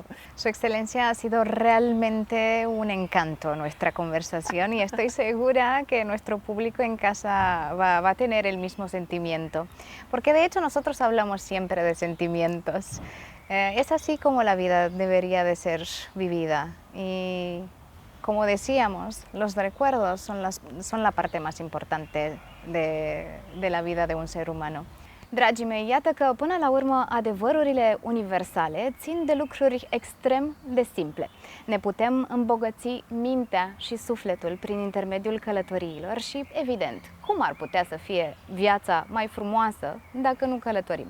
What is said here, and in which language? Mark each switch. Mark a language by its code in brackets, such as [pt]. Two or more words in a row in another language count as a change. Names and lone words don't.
[es] Su Excelencia, ha sido realmente un encanto nuestra conversación y estoy segura que nuestro público en casa va a tener el mismo sentimiento, porque de hecho nosotros hablamos siempre de sentimientos. Es así como la vida debería de ser vivida y, como decíamos, los recuerdos son la parte más importante de la vida de un ser umano. [ro] Dragii mei, iată că până la urmă adevărurile universale țin de lucruri extrem de simple. Ne putem îmbogăți mintea și sufletul prin intermediul călătoriilor și, evident, cum ar putea să fie viața mai frumoasă dacă nu călătorim?